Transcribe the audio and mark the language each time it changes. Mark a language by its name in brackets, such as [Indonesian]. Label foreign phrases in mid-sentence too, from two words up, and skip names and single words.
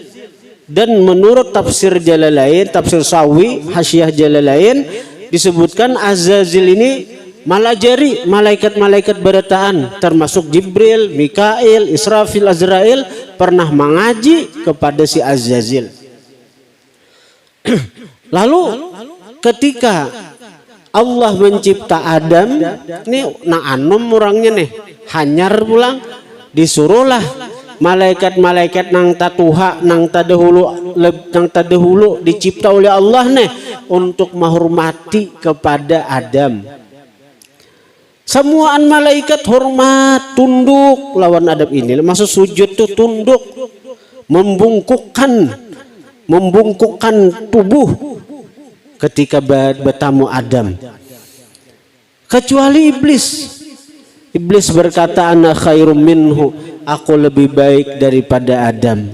[Indonesian] Dan menurut tafsir Jalalain, tafsir Sawi, Hasyiah Jalalain, disebutkan Azazil ini malajari, malaikat-malaikat berataan, termasuk Jibril, Mikail, Israfil, Azrail pernah mengaji kepada si Azazil. Lalu ketika Allah mencipta Adam, [Banjar] ini anom orangnya nih, hanyar pulang, disuruhlah malaikat-malaikat nang tatuha nang tadahulu dicipta oleh Allah nih untuk menghormati kepada Adam. Semuaan malaikat hormat, tunduk lawan Adam ini. [Indonesian] Maksud sujud tuh tunduk, membungkukkan tubuh ketika bertamu Adam. Kecuali iblis. Iblis berkata, [Arabic] ana khairum minhu, [Indonesian] aku lebih baik daripada Adam.